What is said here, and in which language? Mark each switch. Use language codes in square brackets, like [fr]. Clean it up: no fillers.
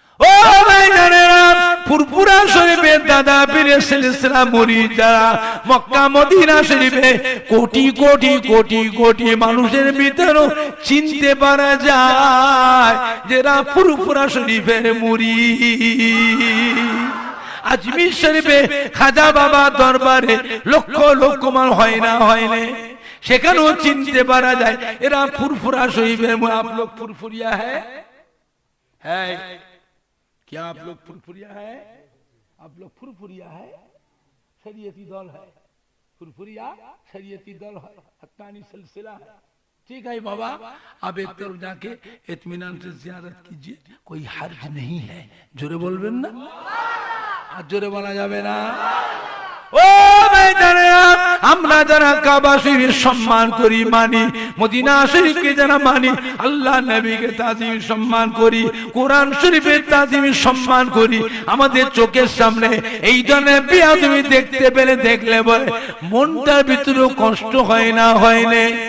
[bn] ও ভাই জানেরা, ফুরফুরা শরীফে দাদা পীরে সিলসিলা মুরিদ যারা মক্কা মদিনা শরীফে কোটি কোটি কোটি কোটি মানুষের ভিতরে চিনতে পারা যায় যারা ফুরফুরা শরীফের মুরিদ। আজমির শরীফে খাজা বাবা দরবারে লক্ষ লক্ষ মান হয় না, সেখানেও চিনতে পারা যায় এরা ফুরফুরা শরীফের। [hi] आप लोग फुरफुरिया है? क्या आप लोग फुरफुरिया है? आप लोग फुरफुरिया है? शरीयती दल है, फुरफुरिया शरीयती दल है, हक्कानी सिलसिला है। ठीक है बाबा, अब एक तरफ जाके इत्मीनान से जियारत कीजिए, कोई हर्ज नहीं है। [bn] जोरे बोलবেন না? আর জোরে বলা যাবে না? ও ভাই জানেরা, আমরা যারা কাবা শরীফের সম্মান করি মানি, মদিনা শরীফকে যারা মানি, আল্লাহ নবীকে তাজিম সম্মান করি, কোরআন শরীফের তাজিম সম্মান করি, আমাদের চোখের সামনে এই ধরনের বেয়াদবি দেখতে পেলে দেখলে বলে মনটার ভিতরে কষ্ট হয় না, হয় না?